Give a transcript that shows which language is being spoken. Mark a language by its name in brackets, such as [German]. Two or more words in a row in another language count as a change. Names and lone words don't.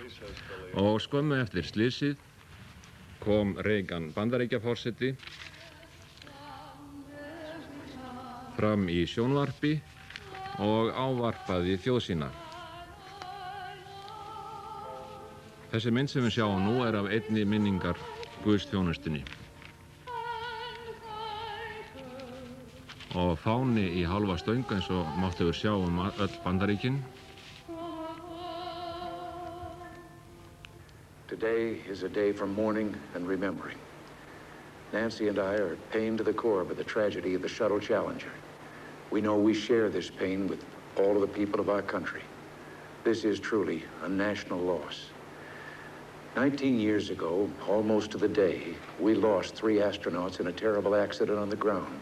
[Icelandic] Og skömmu eftir slysið kom Reagan Bandaríkjaforseti fram í sjónvarpi og ávarpaði þjóð sína. Þessi mynd sem við sjáum nú af einni minningar guðsþjónustunni. Og fáni í hálfa stöng eins og mátti við sjá öll Bandaríkin. [English] Today is a day for mourning and remembering. Nancy and I are pained to the core by the tragedy of the Shuttle Challenger. We know we share this pain with all of the people of our country. This is truly a national loss. 19 years ago, almost to the day, we lost 3 astronauts in a terrible accident on the ground.